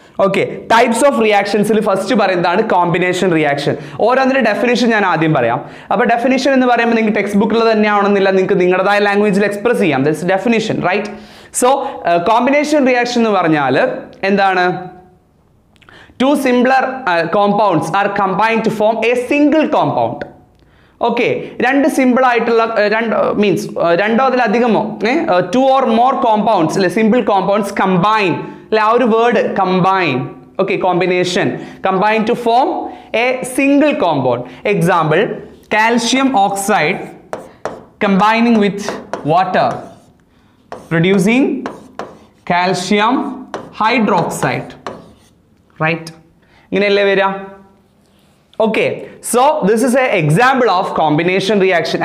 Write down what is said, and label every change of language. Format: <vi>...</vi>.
<ml>Okay, types of റിയാക്ഷൻസിൽ first പറയുന്നതാണ് combination reaction. ഓരോന്നിന്റെ definition ഞാൻ ആദ്യം പറയാം. അപ്പോൾ ഡെഫിനേഷൻ എന്ന് പറയുമ്പോൾ നിങ്ങൾക്ക് ടെക്സ്റ്റ് ബുക്കിൽ തന്നെയാണെന്നില്ല, നിങ്ങൾക്ക് നിങ്ങളുടേതായ ലാംഗ്വേജിൽ എക്സ്പ്രസ് ചെയ്യാം.</ml> <en>That's definition, right?</en> <ml>So combination reaction എന്ന് പറഞ്ഞാൽ എന്താണ്?</ml> <en>2 similar compounds are combined to form a single compound.</en> <ml>Okay, 2 simple ആയിട്ടുള്ള മീൻസ് 2 അതിലധികമോ</ml> <en>2 or more compounds</en> <ml>അല്ലെ, സിമ്പിൾ കോമ്പൗണ്ട്സ് കമ്പൈൻ അല്ലെ, ആ ഒരു word combine.</ml> <en>Okay, combination combine to form a single compound. Example, calcium oxide combining with water producing calcium hydroxide.</en> <ml>Right, ഇങ്ങനെയല്ലേ വരിക?</ml> <en>Okay, so this is an example of combination reaction.</en>